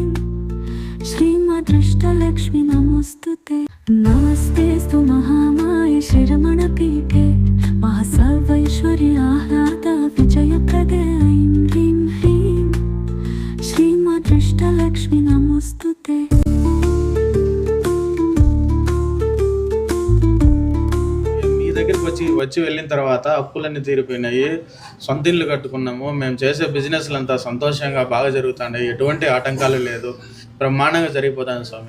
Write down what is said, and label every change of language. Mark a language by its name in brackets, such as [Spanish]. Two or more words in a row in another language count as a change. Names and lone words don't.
[Sanskrit] श्रीमदृष्टलक्ष्मी नमोस्तुते। नमस्तेऽस्तु महामाये शरवणपीठे महासर्वैश्वर्याह्लाद विजयप्रदे ह्रीं ह्रीं। श्रीमदृष्टलक्ष्मी नमोस्तुते। [Telugu] మీ దగ్గరికి వచ్చి వెళ్ళిన తర్వాత అప్పులన్నీ తీరిపోయినాయి, సొంత ఇల్లు కట్టుకున్నాము. మేము చేసే బిజినెస్లు అంతా సంతోషంగా బాగా జరుగుతున్నాయి, ఎటువంటి ఆటంకాలు లేదు, బ్రహ్మాండంగా జరిగిపోతాను స్వామి.